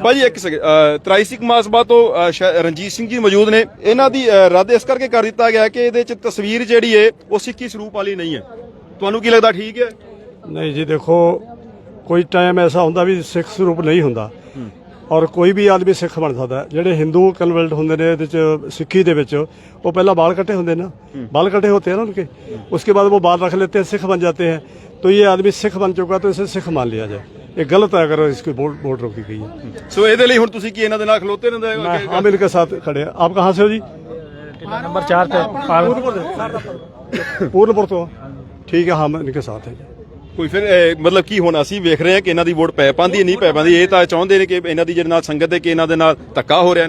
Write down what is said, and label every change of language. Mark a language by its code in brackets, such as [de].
[pa] ਭਾਜੀ ਇੱਕ ਸੈਕਿੰਡ, ਤਰਾਈਸਿਕ ਮਾਸਬਾ ਤੋਂ ਰਣਜੀਤ ਸਿੰਘ ਜੀ ਮੌਜੂਦ ਨੇ। ਇਹਨਾਂ ਦੀ ਰੱਦ ਇਸ ਕਰਕੇ ਕਰ ਦਿੱਤਾ ਗਿਆ ਕਿ ਇਹਦੇ ਚ ਤਸਵੀਰ ਜਿਹੜੀ ਹੈ ਉਹ ਸਿੱਖੀ ਸਰੂਪ ਵਾਲੀ ਨਹੀਂ ਹੈ। ਤੁਹਾਨੂੰ ਕੀ ਲੱਗਦਾ, ਠੀਕ ਹੈ? ਨਹੀਂ ਜੀ, ਦੇਖੋ ਕੋਈ ਟਾਈਮ ਐਸਾ ਹੁੰਦਾ ਵੀ ਸਿੱਖ ਸਰੂਪ ਨਹੀਂ ਹੁੰਦਾ ਔਰ ਕੋਈ ਵੀ ਆਦਮੀ ਸਿੱਖ ਬਣ ਸਕਦਾ। ਜਿਹੜੇ ਹਿੰਦੂ ਕਨਵਰਟ ਹੁੰਦੇ ਨੇ ਇਹਦੇ ਚ ਸਿੱਖੀ ਦੇ ਵਿੱਚ, ਉਹ ਪਹਿਲਾਂ [hi] बाल कटे होते ना, बाल कटे होते हैं ना उनके, उसके बाद वो बाल रख लेते हैं, सिख बन जाते हैं। तो ये आदमी सिख बन चुका तो इसे सिख मान लिया जाए। ये गलत है अगर इसकी वोट रोकी गई है। [pa] ਸੋ ਇਹਦੇ ਲਈ ਹੁਣ ਤੁਸੀਂ ਕੀ ਇਹਨਾਂ ਦੇ ਨਾਲ ਖਲੋਤੇ ਰਹਿੰਦੇ ਹੋ? [hi] हम इनके साथ खड़े हैं। आप कहाँ से हो जी? [pa] ਨੰਬਰ 4 ਤੇ [hi] पूर्णपुर तो। ठीक है, हम इनके साथ हैं। [pa] ਕੋਈ ਫਿਰ ਮਤਲਬ ਕੀ ਹੁਣ ਅਸੀਂ ਵੇਖ ਰਹੇ ਹਾਂ ਕਿ ਇਹਨਾਂ ਦੀ ਵੋਟ ਪੈ ਪਾਉਂਦੀ ਹੈ, ਨਹੀਂ ਪੈ ਪਾਉਂਦੀ? ਇਹ ਤਾਂ ਚਾਹੁੰਦੇ ਨੇ ਕਿ ਇਹਨਾਂ ਦੀ ਜਿਹੜੇ ਨਾਲ ਸੰਗਤ ਹੈ ਕਿ ਇਹਨਾਂ ਦੇ ਨਾਲ ਧੱਕਾ ਹੋ ਰਿਹਾ।